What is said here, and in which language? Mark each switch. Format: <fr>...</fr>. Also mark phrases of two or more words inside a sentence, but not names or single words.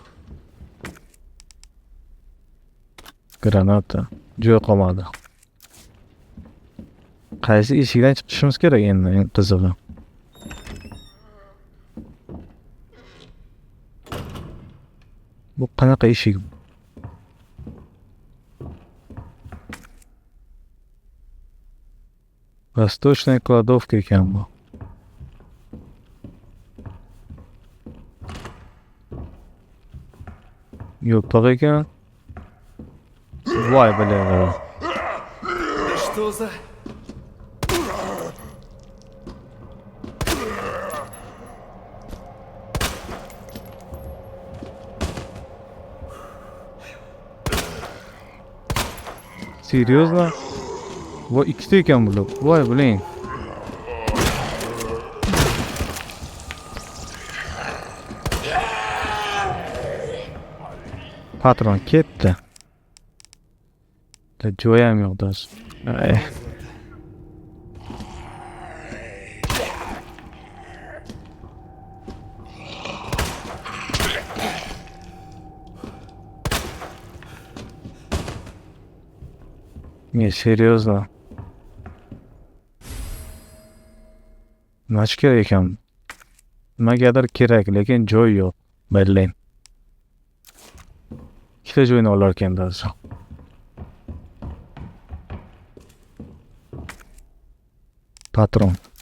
<uz>Granata. Joy qolmadi. Qaysi eshikdan chiqishimiz kerak endi, eng qizig'i. Bu qanaqa eshik?</uz> <ru>Восточная кладовка</ru> <uz>ekan bu. Yo'q ekan. Voy bilaver.</uz> <ru>Да что за... Серьезно?</ru> <uz>Voy ikkita ekan bular. Voy biling. Patron ketdi. Da joy ham yo'q do'st.</uz> <ru>Не, серьезно.</ru> <uz>Nima kerak ekan? Nimagadir kerak, lekin joy yo'q. Berlin. Ikkita joyni olar ekan do'st. Patron.</uz>